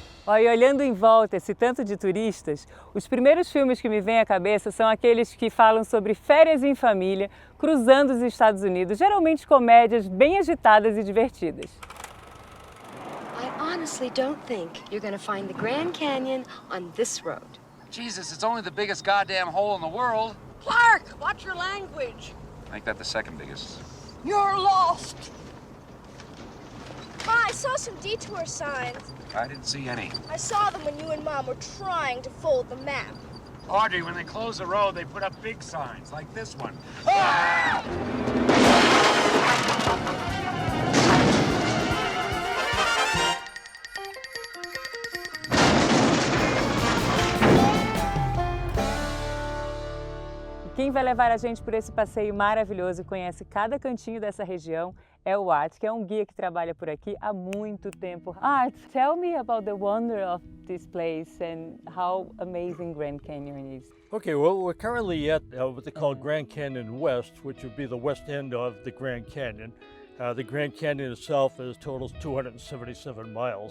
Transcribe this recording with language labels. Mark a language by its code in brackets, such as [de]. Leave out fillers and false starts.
[pt] E olhando em volta esse tanto de turistas, os primeiros filmes que me vêm à cabeça são aqueles que falam sobre férias em família, cruzando os Estados Unidos, geralmente comédias bem agitadas e divertidas. [en] I honestly don't think you're gonna find the Grand Canyon on this road. Jesus, it's only the biggest goddamn hole in the world. Clark, watch your language. Make that the second biggest. You're lost. Ma, I saw some detour signs. I didn't see any. I saw them when you and Mom were trying to fold the map. Audrey, when they close the road, they put up big signs, like this one. Ah! [pt] Quem vai levar a gente por esse passeio maravilhoso e conhece cada cantinho dessa região é o Art, que é um guia que trabalha por aqui há muito tempo. [en] Art, tell me about the wonder of this place and how amazing Grand Canyon is. Okay, well, we're currently at what they call Grand Canyon West, which would be the west end of the Grand Canyon. The Grand Canyon itself totals 277 miles.